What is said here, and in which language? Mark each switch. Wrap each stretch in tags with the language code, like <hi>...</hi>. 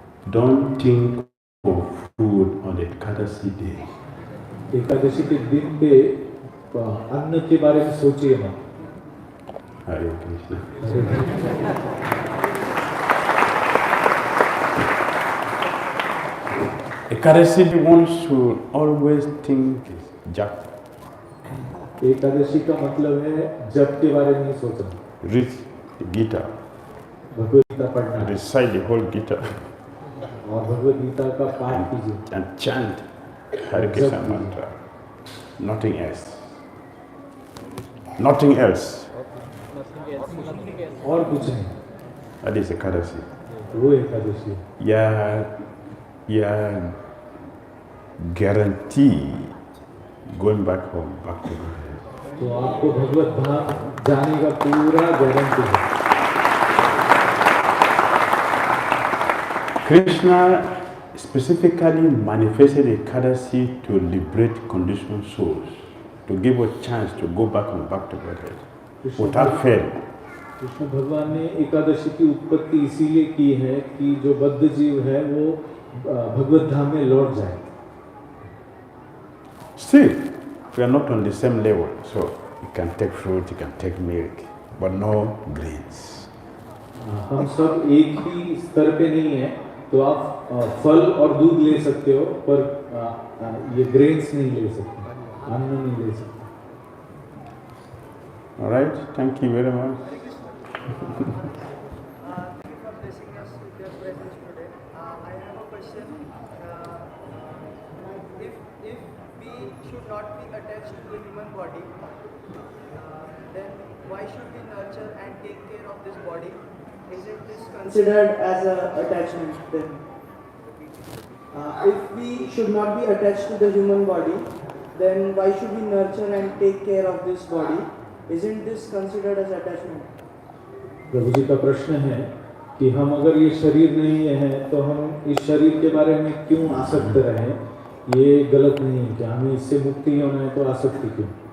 <en>Don't think of food on the Ekadashi day.</en> <hi>Ekadashi के दिन पे अन्न के बारे में सोचिए मत.</hi> <en>Hare Krishna. Ekadashi wants to always think jap.</en> <hi>Ekadashi का मतलब है जप के बारे में सोचना.</hi> <en>Read the Gita.</en> <hi>Bhagavad Gita पढ़ना.</hi> <en>Recite the whole Gita.</en> <hi>और भगवद गीता का पाठ कीजिए.</hi> <en>And chant Hare Krishna mantra. Nothing else. Nothing else.</en> <hi>और कुछ नहीं.</hi> <en>That is Ekadashi.</en> <hi>वो Ekadashi.</hi> <en>Yeah, guarantee going back home, back to God.</en> <hi>तो आपको भगवत धाम जाने का पूरा गारंटी है.</hi> <en>Krishna specifically manifested Ekadashi to liberate conditioned souls, to give a chance to go back and back to Godhead without fail.</en> <hi>Krishna भगवान ने एकादशी की उत्पत्ति इसीलिए की है कि जो बद्ध जीव है वो भगवत धाम में लौट जाए.</hi> <en>Still, we are not on the same level, so you can take fruit, you can take milk, but no grains.</en> <hi>हम सब एक ही स्तर पे नहीं है, तो आप फल और दूध ले सकते हो, पर ये ग्रेन्स नहीं ले सकते, अन्न नहीं ले सकते.</hi> <en>All right, thank you very much. Not be attached to the human body, then why should we nurture and take care of this body? Isn't this considered as an attachment then? If we should not be attached to the human body, then why should we nurture and take care of this body? Isn't this considered as attachment?</en> <hi>प्रभु जी का प्रश्न है कि हम अगर ये शरीर नहीं है तो हम इस शरीर के बारे में क्यों आसक्त रहें? ये गलत नहीं है क्या? हमें इससे मुक्ति होना है तो आसक्ति क्यों?</hi>